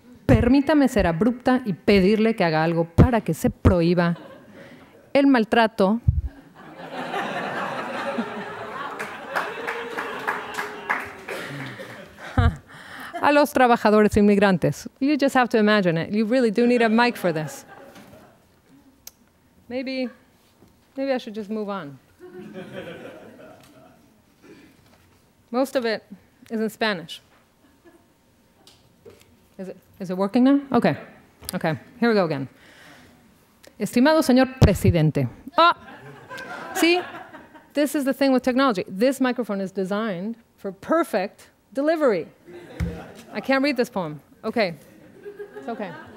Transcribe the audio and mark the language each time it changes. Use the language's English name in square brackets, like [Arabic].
[Spanish] Permítame ser abrupta y pedirle que haga algo para que se prohíba el maltrato a los trabajadores inmigrantes. [English] You just have to imagine it. You really do need a mic for this. Maybe I should just move on. Most of it is in Spanish. Is it working now? Okay. Okay, here we go again. [Spanish] Estimado señor presidente. [English] See, this is the thing with technology. This microphone is designed for perfect delivery. I can't read this poem. Okay, it's okay.